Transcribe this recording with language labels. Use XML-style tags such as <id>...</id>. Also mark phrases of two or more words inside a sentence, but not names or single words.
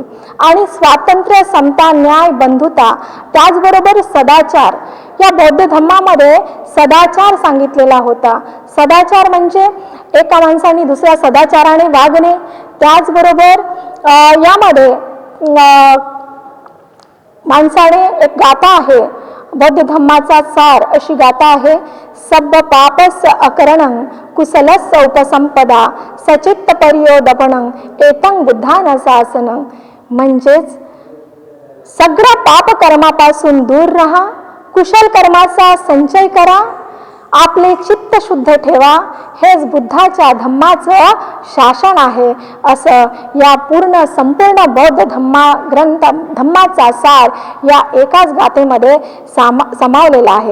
<mr>आणि स्वातंत्र्य, समता, न्याय, बंधुता, त्याचबरोबर सदाचार, या बौद्ध धम्मामध्ये सदाचार सांगितलेला होता. सदाचार म्हणजे एका माणसाने दुसऱ्या सदाचाराने वागणे. त्याचबरोबर यामध्ये माणसाने एक गाथा आहे, बौद्ध धम्माचा सार अशी गाथा आहे.</mr> <pi>सब पापस अकरणं कुशलस उपसंपदा सचित्त परियोदपणं एतं बुद्धान शासनं.</pi> <mr>म्हणजेच सगळ्या पाप कर्मापासून दूर राहा, कुशल कर्माचा संचय करा, आपले चित्त शुद्ध ठेवा, हेच बुद्धाच्या धम्माचं शासन आहे, असं या संपूर्ण बौद्ध धम्माचा सार या एकाच गाथेमध्ये सामावलेला आहे.</mr>